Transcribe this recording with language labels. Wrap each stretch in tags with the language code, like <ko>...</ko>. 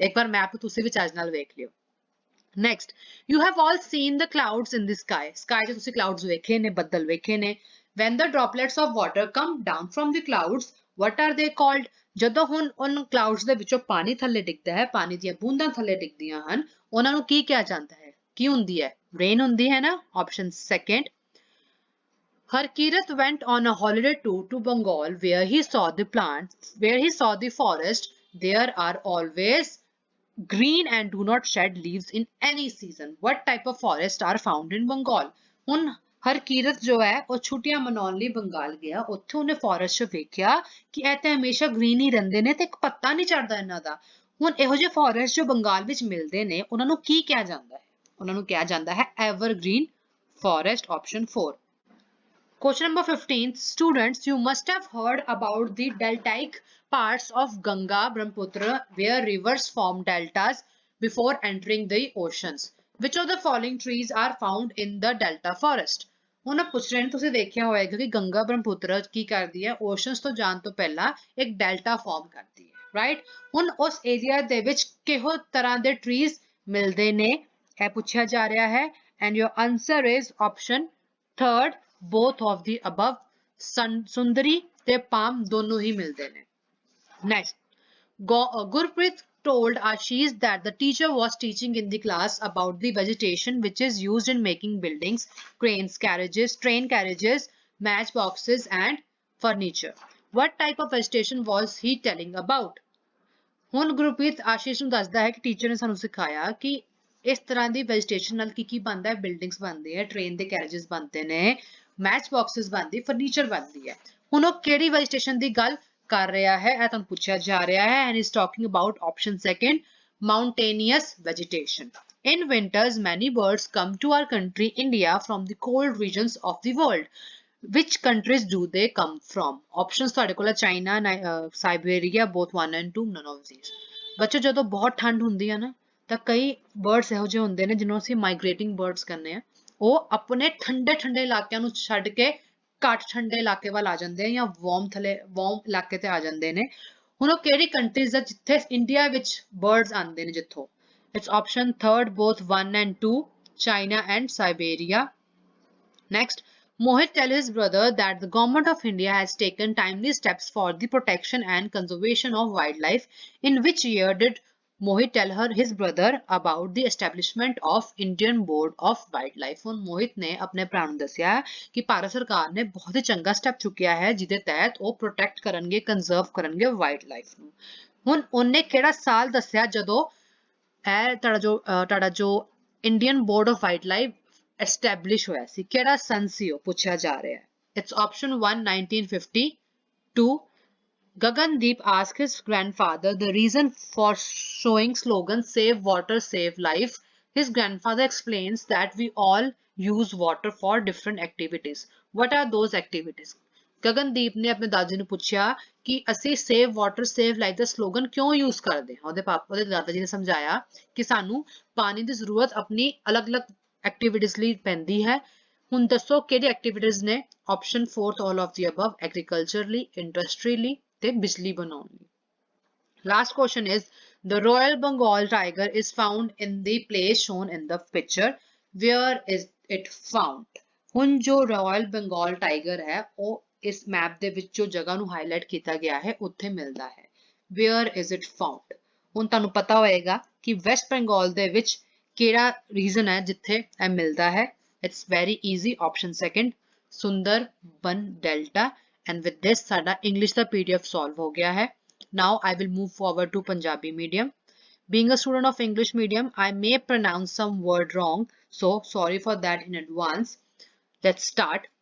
<pa>ਇੱਕ ਵਾਰ ਮੈਪ ਤੁਸੀਂ ਵੀ ਚੱਜ ਨਾਲ ਵੇਖ ਲਿਓ।</pa> <en>Next, you have all seen the clouds in the sky.</en> <pa>Sky 'ਚ ਤੁਸੀਂ ਕਲਾਉਡਸ ਵੇਖੇ ਨੇ,</pa> <en>ਬੱਦਲ ਵੇਖੇ ਨੇ। When the droplets of water come down from the clouds, what are they called?</en> <pa>ਜਦੋਂ ਹੁਣ ਉਹਨਾਂ ਕਲਾਉਡਸ ਦੇ ਵਿੱਚੋਂ ਪਾਣੀ ਥੱਲੇ ਡਿੱਗਦਾ ਹੈ, ਪਾਣੀ ਦੀਆਂ ਬੂੰਦਾਂ ਥੱਲੇ ਡਿੱਗਦੀਆਂ ਹਨ, ਉਹਨਾਂ ਨੂੰ ਕੀ ਕਿਹਾ ਜਾਂਦਾ ਹੈ? ਕੀ ਹੁੰਦੀ ਹੈ? ਰੇਨ ਹੁੰਦੀ ਹੈ ਨਾ। Option second.</pa> <en>Harkirat went on a holiday tour to Bengal where he saw the plants, where he saw the forest. There are always green and do not shed leaves in any season. What type of forest are found in Bengal?</en> <pa>ਹੁਣ ਹਰਕੀਰਤ ਜੋ ਹੈ ਉਹ ਛੁੱਟੀਆਂ ਮਨਾਉਣ ਲਈ ਬੰਗਾਲ ਗਿਆ, ਉੱਥੇ ਉਹਨੇ ਫੋਰੈਸਟ 'ਚ ਵੇਖਿਆ ਕਿ ਇਹ ਤੇ ਹਮੇਸ਼ਾ ਗ੍ਰੀਨ ਹੀ ਰਹਿੰਦੇ ਨੇ ਤੇ ਇੱਕ ਪੱਤਾ ਨਹੀਂ ਝੜਦਾ ਇਹਨਾਂ ਦਾ। ਹੁਣ ਇਹੋ ਜਿਹੇ ਫੋਰੈਸਟ ਜੋ ਬੰਗਾਲ ਵਿੱਚ ਮਿਲਦੇ ਨੇ ਉਹਨਾਂ ਨੂੰ ਕੀ ਕਿਹਾ ਜਾਂਦਾ ਹੈ? ਉਹਨਾਂ ਨੂੰ ਕਿਹਾ ਜਾਂਦਾ ਹੈ evergreen forest. Option 4।</pa> <en>Question number 15. Students, you must have heard about the deltaic parts of Ganga, Brahmaputra, where rivers form deltas before entering the oceans. Which of the following trees are found in the delta forest?</en> <pa>ਹੁਣ ਪੁੱਛ ਰਹੇ ਨੇ, ਤੁਸੀਂ ਦੇਖਿਆ ਹੋਏਗਾ ਕਿ ਗੰਗਾ ਬ੍ਰਹਮਪੁੱਤਰ ਕੀ ਕਰਦੀ ਹੈ? ਓਸ਼ਨਸ ਤੋਂ ਜਾਣ ਤੋਂ ਪਹਿਲਾਂ ਇੱਕ ਡੈਲਟਾ ਫਾਰਮ ਕਰਦੀ ਹੈ, ਰਾਈਟ। ਹੁਣ ਉਸ ਏਰੀਆ ਦੇ ਵਿੱਚ ਕਿਹੋ ਤਰ੍ਹਾਂ ਦੇ ਟਰੀਜ਼ ਮਿਲਦੇ ਨੇ ਇਹ ਪੁੱਛਿਆ ਜਾ ਰਿਹਾ ਹੈ।</pa> <en>And your answer is option third, both of the above।</en> <pa>ਸੁੰਦਰੀ ਤੇ ਪਾਮ ਦੋਨੋਂ ਹੀ ਮਿਲਦੇ ਨੇ।</pa> <en>Next, Gurpreet told Ashish that the teacher was teaching in the class about the vegetation which is used in making buildings, cranes, carriages, train carriages, matchboxes and furniture. What type of vegetation was he telling about?</en> <pa>ਹੁਣ ਗੁਰਪ੍ਰੀਤ ਆਸ਼ੀਸ਼ ਨੂੰ ਦੱਸਦਾ ਹੈ ਕਿ teacher ਨੇ ਸਾਨੂੰ ਸਿਖਾਇਆ ਕਿ ਇਸ ਤਰ੍ਹਾਂ ਦੀ ਵੈਜੀਟੇਸ਼ਨ ਨਾਲ ਕੀ ਬਣਦਾ ਹੈ? ਬਿਲਡਿੰਗਸ ਬਣਦੇ ਹੈ, ਟ੍ਰੇਨ ਦੇ ਕੈਰੇजेस ਬਣਦੇ ਨੇ, ਮੈਚ ਬਾਕਸਿਸ ਬਣਦੀ, ਫਰਨੀਚਰ ਬਣਦੀ ਹੈ। ਹੁਣ ਉਹ ਕਿਹੜੀ ਵੈਜੀਟੇਸ਼ਨ ਦੀ ਗੱਲ ਕਰ ਰਿਹਾ ਹੈ ਇਹ ਤੁਹਾਨੂੰ ਪੁੱਛਿਆ ਜਾ ਰਿਹਾ ਹੈ।</pa> <en>And is talking about option second, mountainous vegetation. In winters, many birds come to our country, India, from the cold regions of the world. Which countries do they come from? Options</en> <pa>ਤੁਹਾਡੇ ਕੋਲ</pa> <en>China, Siberia, both 1 and 2, none of these।</en> <pa>ਬੱਚੋ ਜਦੋਂ ਬਹੁਤ ਠੰਡ ਹੁੰਦੀ ਹੈ ਨਾ ਤਾਂ ਕਈ ਬਰਡਸ ਇਹੋ ਜਿਹੇ ਹੁੰਦੇ ਨੇ ਜਿਹਨੂੰ ਅਸੀਂ ਮਾਈਗ੍ਰੇਟਿੰਗ ਬਰਡਸ ਕਹਿੰਦੇ ਆ, ਉਹ ਆਪਣੇ ਠੰਡੇ ਇਲਾਕਿਆਂ ਨੂੰ ਛੱਡ ਕੇ ਘੱਟ ਠੰਡੇ ਇਲਾਕੇ ਵੱਲ ਆ ਜਾਂਦੇ ਆ ਜਾਂ ਵਾਰਮ ਇਲਾਕੇ ਤੇ ਆ ਜਾਂਦੇ ਨੇ। ਹੁਣ ਉਹ ਕਿਹੜੀ ਕੰਟਰੀਜ਼ ਦਾ ਜਿੱਥੇ ਇੰਡੀਆ ਵਿੱਚ ਬਰਡਸ ਆਉਂਦੇ ਨੇ ਜਿੱਥੋਂ?</pa> <en>It's option third both 1 and 2, China and Siberia. Next, Mohit tell his brother that the government of India has taken timely steps for the protection and conservation of wildlife. In which year did Mohit tell his brother about the establishment of Indian Board of Wildlife?</en> <pa>ਹੁਣ ਮੋਹਿਤ ਨੇ ਆਪਣੇ ਭਰਾ ਨੂੰ ਦੱਸਿਆ ਕਿ ਭਾਰਤ ਸਰਕਾਰ ਨੇ ਬਹੁਤ ਹੀ ਚੰਗਾ ਸਟੈਪ ਚੁੱਕਿਆ ਹੈ ਜਿਹਦੇ ਤਹਿਤ ਉਹ ਪ੍ਰੋਟੈਕਟ ਕਰਨਗੇ, ਕੰਜ਼ਰਵ ਕਰਨਗੇ ਵਾਈਲਡ ਲਾਈਫ ਨੂੰ। ਹੁਣ ਉਹਨੇ ਕਿਹੜਾ ਸਾਲ ਦੱਸਿਆ ਜਦੋਂ ਇਹ ਤੁਹਾਡਾ ਜੋ Indian board of wild life establish ਹੋਇਆ ਸੀ, ਕਿਹੜਾ ਸਨ ਸੀ ਉਹ ਪੁੱਛਿਆ ਜਾ ਰਿਹਾ ਹੈ।</pa> <en>It's option 1 1950, 2 Gagandeep asked his grandfather the reason for showing slogan save water save life. His grandfather explains that we all use water for different activities. What are those activities?</en> <pa>Gagandeep ਨੇ ਆਪਣੇ ਦਾਦੀ ਨੂੰ ਪੁੱਛਿਆ ਕਿ ਅਸੀਂ ਸੇਵ ਵਾਟਰ ਸੇਵ ਲਾਈਫ ਦਾ slogan ਕਿਉਂ use ਕਰਦੇ ਹਾਂ। ਉਹਦੇ ਦਾਦਾ ਜੀ ਨੇ ਸਮਝਾਇਆ ਕਿ ਸਾਨੂੰ ਪਾਣੀ ਦੀ ਜ਼ਰੂਰਤ ਆਪਣੀ ਅਲੱਗ-ਅਲੱਗ ਐਕਟੀਵਿਟੀਜ਼ ਲਈ ਪੈਂਦੀ ਹੈ। ਹੁਣ ਦੱਸੋ ਕਿਹੜੀ ਐਕਟੀਵਿਟੀਜ਼ ਨੇ?</pa> <en>option 4 all of the above, agriculturally, industrially</en> <pa>ਤੇ ਬਿਜਲੀ ਬਣਾਉਣ ਲਈ।</pa> <en>Last question is the Royal Bengal tiger is found in the place shown in the picture. Where is it found?</en> <pa>ਹੁਣ ਜੋ Royal Bengal tiger ਹੈ ਉਹ ਇਸ ਮੈਪ ਦੇ ਵਿੱਚ ਜੋ ਜਗ੍ਹਾ ਨੂੰ ਹਾਈਲਾਈਟ ਕੀਤਾ ਗਿਆ ਹੈ ਉੱਥੇ ਮਿਲਦਾ ਹੈ।</pa> <en>Where is it found?</en> <pa>ਹੁਣ ਤੁਹਾਨੂੰ ਪਤਾ ਹੋਏਗਾ ਕਿ ਵੈਸਟ ਬੰਗਾਲ ਦੇ ਵਿੱਚ ਕਿਹੜਾ ਰੀਜਨ ਹੈ ਜਿੱਥੇ ਇਹ ਮਿਲਦਾ ਹੈ।</pa> <en>It's very easy, option second, Sundarban Delta. And with this</en> <pa>ਸਾਡਾ English ਦਾ PDF solve ਹੋ ਗਿਆ ਹੈ।</pa> <en>Now I will move forward to Punjabi medium. Being a student of English medium, I may pronounce some word wrong, so sorry for that in advance. Let's start.</en>